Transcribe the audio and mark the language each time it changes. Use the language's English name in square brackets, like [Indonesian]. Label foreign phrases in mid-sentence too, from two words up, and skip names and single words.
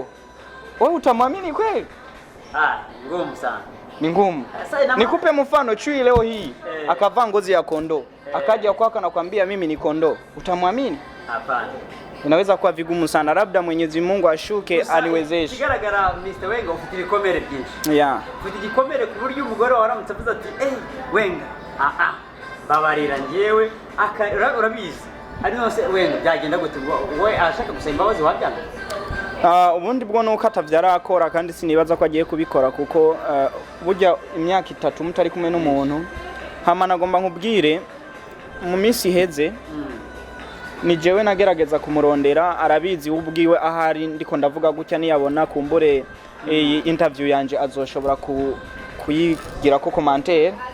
[Swahili] Wewe utamwamini kweli? Ngumu sana. Ni ngumu. Nikupe mfano chui leo hii akavaa ngozi ya kondoo. Akaja kwako na kwambia mimi ni kondoo. Utamwamini? Hapana. Inaweza kuwa vigumu sana. Labda Mwenyezi Mungu ashuke aniwezeshe. [Rundi] Kigaragara Mr. Wenga ufite ibikomere byinshi. Yeah. Ufite igikomere ku buryo umugore waramutse avuze ati Wenga babarira ngewe urabizi. Ari nose Wenga byagenda gute we ashaka gusaba imbabazi wabyanga? Ubundi bwo nuko atavyarakora kandi sinibaza ko agiye kubikora kuko burya imyaka 3 mutari kumwe n'umuntu. Hama nagomba nkubwire mu minsi iheze ni jewe nagerageza kumurondera, arabizi ubwiwe ahari ndiko ndavuga gutya niyabona kumbure iyi interview yanje azoshobora kuyigira ko commentaire.